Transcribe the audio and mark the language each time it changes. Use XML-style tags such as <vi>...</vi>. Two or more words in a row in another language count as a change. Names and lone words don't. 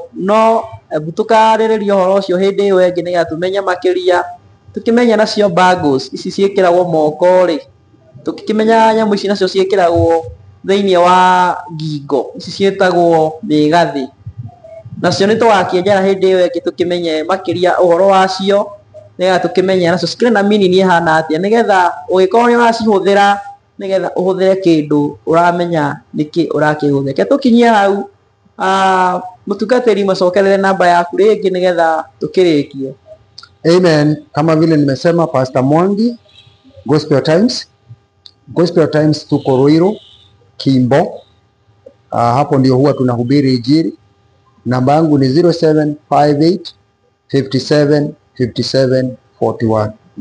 <ki>No tukaririria uhoro ucio hindi iyo ingi nigetha tumenye makiria, tukimenya nacio bangles ici ciikiragwo moko ri, tukimenya nyamu ici nacio ciikiragwo thiini wa ngingo, ici cietagwo migathi, nacio ni tugakienjera hindi iyo ingi tukimenye makiria uhoro wacio, nigetha tukimenya nacio cikiri na meaning ihana atia, nigetha ugikorwo ni uracihuthira nigetha uhuthire kindu uramenya niki urakihuthira. Ke tukinyie hau mutungatiri macokerere namba yaku ringi nigetha tukirikie.</ki> <sw>Amen. Kama vile nimesema, Pastor Mwangi, Gospel Times. Gospel Times tuko Ruiru, Kimbo. Hapo ndio huwa tunahubiri Injili. Namba yangu ni 0758 57 57 41.</sw>